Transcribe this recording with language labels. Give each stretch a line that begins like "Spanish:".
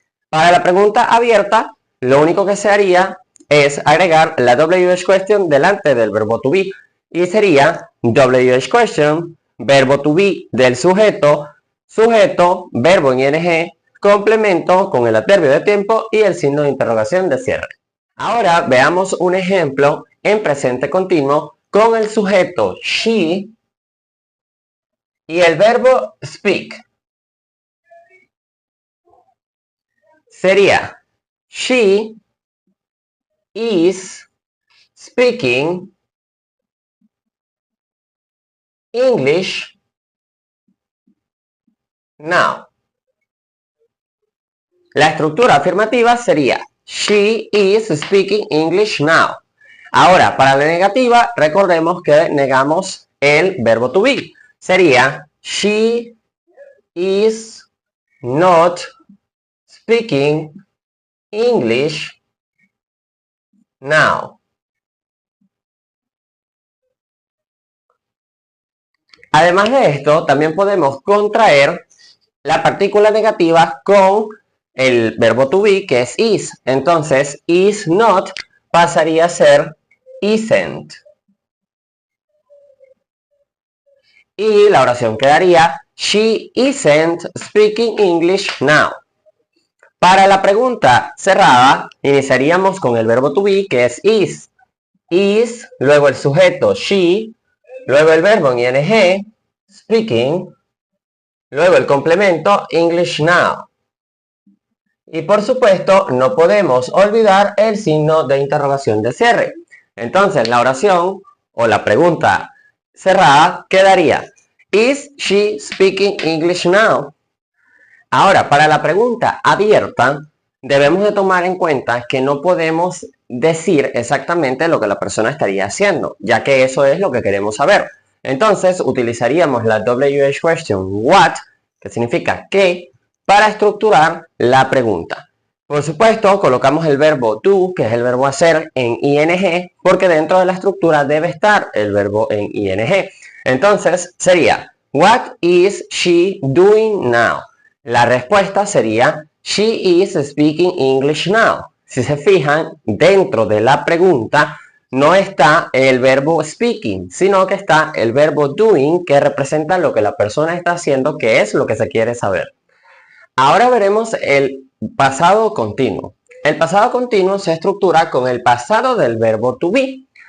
Spanish: Para la pregunta abierta, lo único que se haría es agregar la WH question delante del verbo to be y sería WH question, verbo to be del sujeto, sujeto, verbo en ing, complemento con el adverbio de tiempo y el signo de interrogación de cierre. Ahora veamos un ejemplo en presente continuo con el sujeto she y el verbo speak. Sería
English: she is speaking English now.
Spanish: La estructura afirmativa sería
English: She is speaking English now.
Spanish: Ahora, para la negativa, recordemos que negamos el verbo to be. Sería
English: She is not speaking English now.
Spanish: Además de esto, también podemos contraer la partícula negativa con el verbo to be, que es is. Entonces, is not pasaría a ser isn't. Y la oración quedaría
English: She isn't speaking English now.
Spanish: Para la pregunta cerrada, iniciaríamos con el verbo to be, que es is. Is, luego el sujeto she, luego el verbo en ing, speaking, luego el complemento English now. Y por supuesto, no podemos olvidar el signo de interrogación de cierre. Entonces, la oración o la pregunta cerrada quedaría
English: Is she speaking English now?
Spanish: Ahora, para la pregunta abierta, debemos de tomar en cuenta que no podemos decir exactamente lo que la persona estaría haciendo, ya que eso es lo que queremos saber. Entonces, utilizaríamos la WH question what, que significa qué, para estructurar la pregunta. Por supuesto, colocamos el verbo do, que es el verbo hacer, en ing, porque dentro de la estructura debe estar el verbo en ing. Entonces, sería,
English: what is she doing now?
Spanish: La respuesta sería,
English: she is speaking English now.
Spanish: Si se fijan, dentro de la pregunta no está el verbo speaking, sino que está el verbo doing, que representa lo que la persona está haciendo, que es lo que se quiere saber. Ahora veremos el pasado continuo. El pasado continuo se estructura con el pasado del verbo to be.